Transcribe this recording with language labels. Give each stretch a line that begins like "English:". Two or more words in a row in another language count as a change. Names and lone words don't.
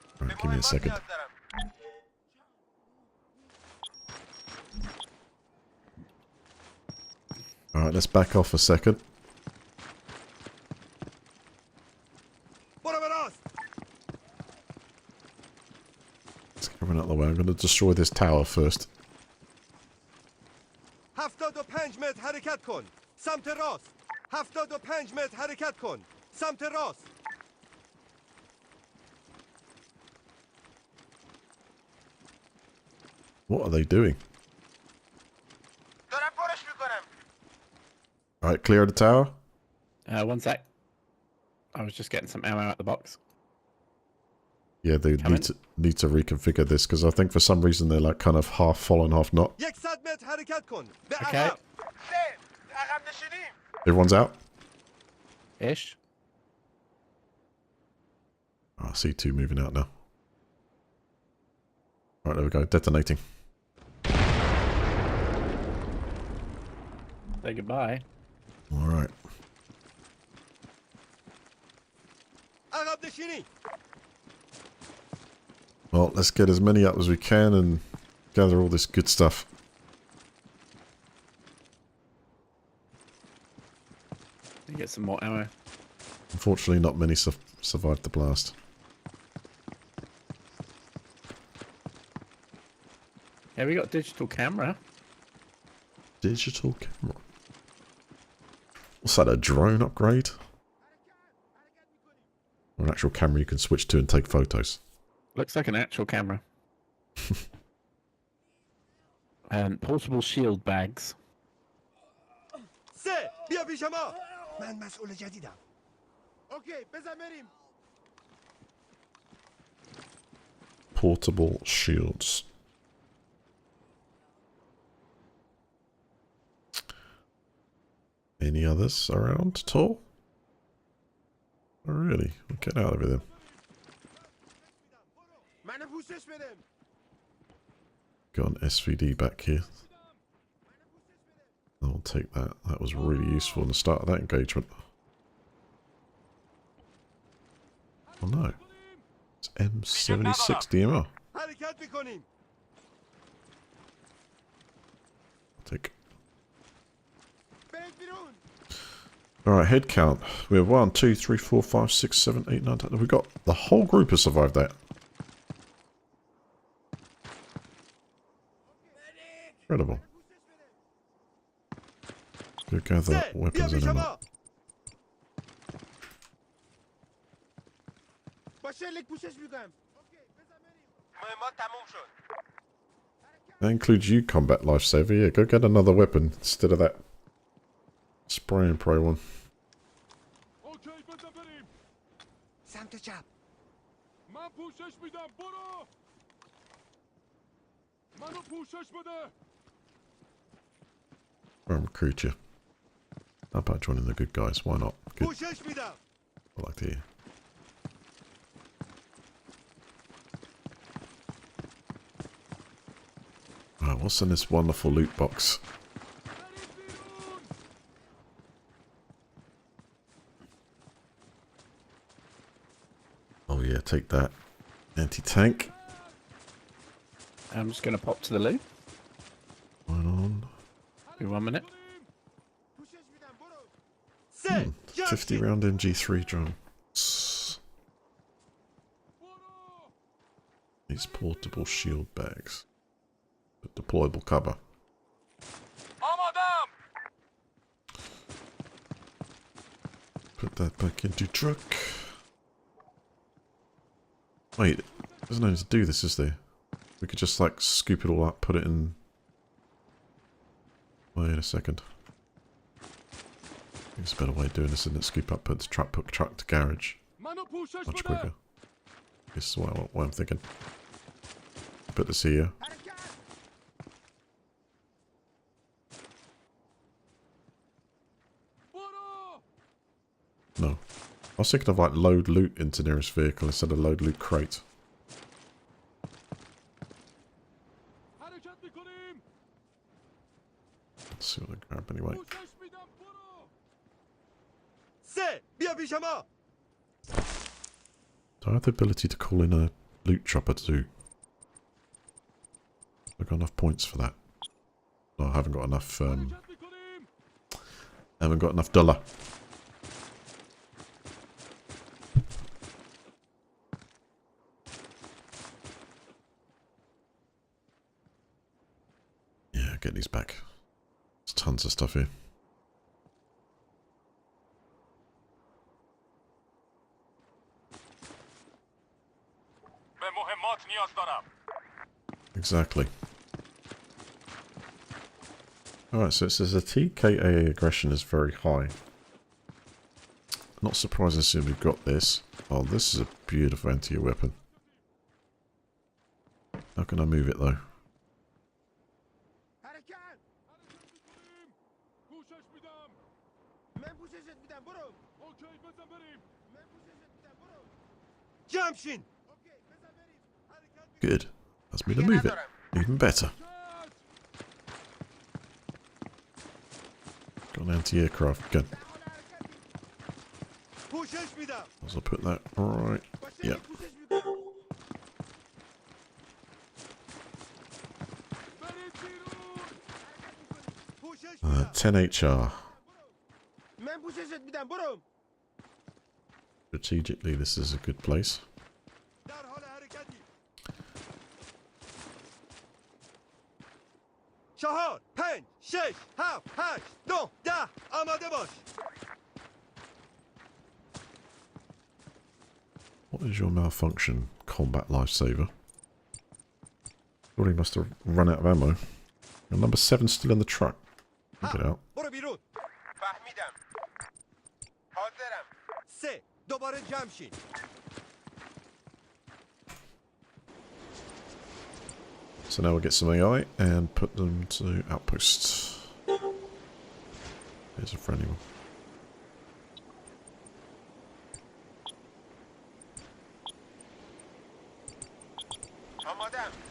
English: Alright, give me a second. Alright, let's back off a second. Let's get everyone out of the way. I'm going to destroy this tower first.
Persian: 75 متر حرکت کن سمت راست 75 متر حرکت کن سمت راست
English: What are they doing?
Persian: دارم پرش میکنم
English: Alright, clear of the tower. 1 sec. I was just getting some ammo out the box. Yeah, they need to reconfigure this because I think for some reason they're like kind of half full and half not.
Persian: 100 متر حرکت کن به
English: Okay.
Persian: عقب عقب نشینیم
English: Everyone's out? Ish. Oh, I see two moving out now. Alright, there we go. Detonating. Say goodbye. Alright.
Persian: عقب نشینی
English: Well, let's get as many up as we can and gather all this good stuff. You get some more ammo. Unfortunately, not many survived the blast. Yeah, we got digital camera. Digital camera. What's that, a drone upgrade? Or an actual camera you can switch to and take photos? Looks like an actual camera. Portable shield bags.
Persian: سه بیا پیش ما من مسئول جدیدم اوکی بزن بریم
English: Portable shields. Any others around at all? Oh, really? We'll get out of here then.
Persian: منو پوشش بده
English: Got an SVD back here. I'll take that. That was really useful in the start of that engagement. Oh no. It's M76 DMR.
Persian: حرکت میکنیم
English: Take.
Persian: برید بیرون
English: Alright, head count. We have 1, 2, 3, 4, 5, 6, 7, 8, 9, 10. We've got the whole group has survived that. Incredible. Go gather
Persian: سه بیا
English: weapons and
Persian: پیش
English: ammo.
Persian: ما با شلیک پوشش میکنم اوکی بزن بریم مهمات تموم شد
English: That includes you, combat lifesaver. Yeah, go get another weapon instead of that spray and pray one.
Persian: اوکی بزن بریم سمت چپ من پوشش میدم برو منو پوشش بده
English: I'll recruit you. How about joining the good guys? Why not? Good.
Persian: پوشش میدم
English: I like to hear. Right, what's in this wonderful loot box?
Persian: برید بیرون
English: Oh yeah, take that. Anti-tank. I'm just going to pop to the loot. Right on. Give me 1 minute.
Persian: پوشش میدم برو سه
English: 50 round MG3 drone.
Persian: برو
English: These portable shield bags. Deployable cover.
Persian: آمادم
English: Put that back into truck. Wait, there's no need to do this, is there? We could just like scoop it all up, put it in. Wait a second. There's a better way of doing this, isn't it? Scoop up, put the truck to garage.
Persian: منو پوشش
English: Much
Persian: بده
English: quicker. This is what I'm thinking. Put this here.
Persian: برو
English: No. I was thinking of like load loot into nearest vehicle instead of load loot crate.
Persian: حرکت میکنیم
English: Let's see what I grab anyway.
Persian: پوشش میدم برو سه بیا پیش ما
English: Do I have the ability to call in a loot chopper to do. I've got enough points for that. No, I haven't got enough.
Persian: حركت میکنیم.
English: I haven't got enough dollar. Yeah, get these back. There's tons of stuff here.
Persian: به مهمات نیاز دارم.
English: Exactly. Alright, so it says the TKA aggression is very high. Not surprising to see we've got this. Oh, this is a beautiful anti-air weapon. How can I move it though?
Persian: حرکت. حرکت میکنیم. پوشش میدم. من پوششت میدم برو. اوکی بزن بریم. من پوششت میدم برو. جمع شین. اوکی بزن بریم. حرکت میکنیم.
English: Good. That's me to move it. Even better.
Persian: حرکت.
English: Got an anti-aircraft gun.
Persian: پوشش میدم.
English: I'll put that right.
Persian: باشه
English: Yep.
Persian: پوشش میدم. برید بیرون. پوشش میدم.
English: 10 HR.
Persian: من پوششت میدم برو.
English: Strategically, this is a good place.
Persian: در حال حرکتی. 4 5 6 7 8 9 10 آماده باش.
English: What is your malfunction, combat lifesaver? Thought he must have run out of ammo. And number 7 still in the truck. Get out.
Persian: برو بیرون. فهمیدم. حاضرم. 3 دوباره جمع شین.
English: So now we'll get some AI and put them to outpost. Here's a friendly one.
Persian: آمادم.